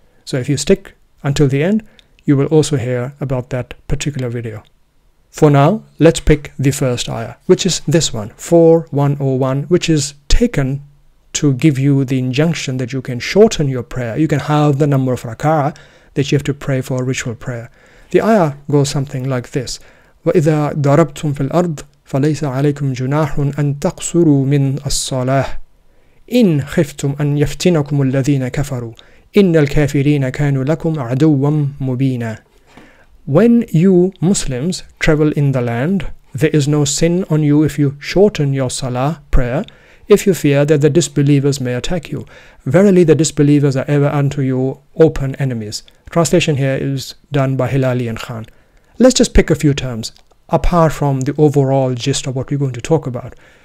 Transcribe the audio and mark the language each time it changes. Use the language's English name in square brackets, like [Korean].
[English] So if you stick until the end, you will also hear about that particular video. For now, let's pick the first ayah, which is this one, 4:101, which is taken to give you the injunction that you can shorten your prayer. You can have the number of rak'ah that you have to pray for a ritual prayer. The ayah goes something like this: [Arabic] وَإِذَا ضَرَبْتُمْ فِي الْأَرْضِ فَلَيْسَ عَلَيْكُمْ جُنَاحٌ أَن تَقْصُرُوا مِنْ الصَّلَاةِ إِنْ خِفْتُمْ أَن يَفْتِنَكُمُ الَّذِينَ كَفَرُوا إِنَّ الْكَافِرِينَ كَانُوا لَكُمْ عَدُوًّا مُبِينًا. [English] When you Muslims travel in the land, there is no sin on you if you shorten your salah prayer, if you fear that the disbelievers may attack you. Verily the disbelievers are ever unto you open enemies. Translation here is done by Hilali and Khan. Let's just pick a few terms, apart from the overall gist of what we're going to talk about.